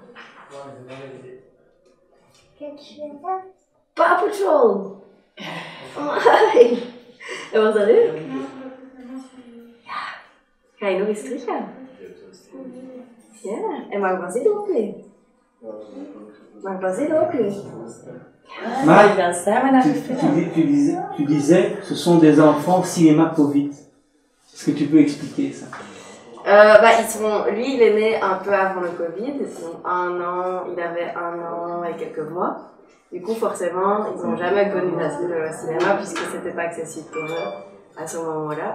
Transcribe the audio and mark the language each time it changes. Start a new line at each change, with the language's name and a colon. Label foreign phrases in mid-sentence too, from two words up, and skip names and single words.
Dutch: Paw Patrol! Amai! En was dat leuk? Ja. Ga je nog eens terug gaan? Ja, en mag Basile ook mee? Mag Basile ook mee?
French: Maar tu disais, ce sont des enfants cinéma Covid. Est-ce que tu peux expliquer ça? Lui, il est né un peu avant le Covid, il avait 1 an et quelques mois. Du coup, forcément, ils n'ont jamais connu le cinéma puisque c'était pas accessible pour eux à ce moment-là.